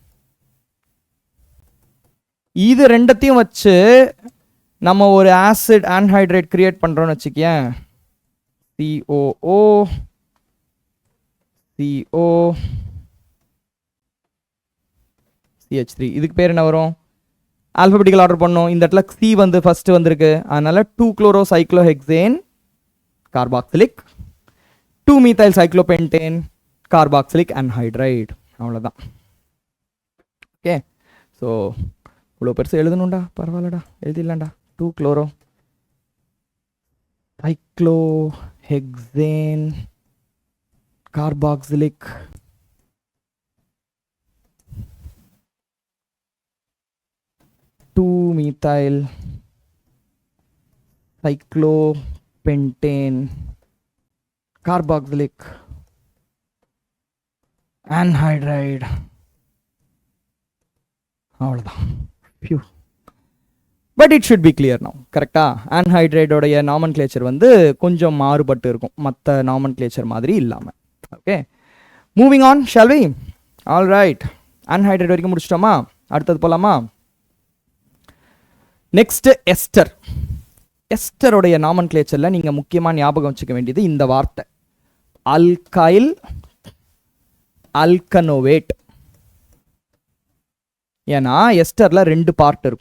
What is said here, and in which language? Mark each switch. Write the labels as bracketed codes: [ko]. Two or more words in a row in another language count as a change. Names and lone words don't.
[ta] இது ரெண்டத்தையும் வச்சு நம்ம ஒரு [en] acid anhydride create [ta] பண்றோம்னு வச்சுக்கேன். COO CO CH3. இதுக்கு பேர் என்ன வரும், [en] alphabetical order [ta] பண்ணோம். இந்த இடத்துல C வந்து ஃபர்ஸ்ட் வந்திருக்கு, அதனால [en] 2-chloro-cyclohexane carboxylic, 2-methyl cyclopentane carboxylic anhydride. [ta] அவ்வளோதான். ஓகே, ஸோ இவ்வளோ பெருசு எழுதணும்டா, பரவாயில்லடா, எழுதிடலாம்டா. [en] 2-chloro-cyclohexane carboxylic methyl cyclopentane carboxylic anhydride. [ta] அவ்வளோதான். Phew. [en] But it should be clear now. [ta] கரெக்டா? அன்ஹைட்ரேட்டோடைய நாமன்க்ளேச்சர் வந்து கொஞ்சம் மாறுபட்டு இருக்கும், மற்ற நாமன்க்ளேச்சர் மாதிரி இல்லாமல். ஓகே, [en] moving on shall we. all right, [ta] அன்ஹைட்ரேட் வரைக்கும் முடிச்சிட்டோமா? அடுத்தது போகலாமா? [en] next ester. [ta] எஸ்டருடைய நாமன்க்ளேச்சரில் நீங்கள் முக்கியமாக ஞாபகம் வச்சுக்க வேண்டியது இந்த வார்த்தை, [en] alkyl alkanoate. [ta] ஏன்னா எஸ்டரில் 2 பார்ட் இருக்கும்.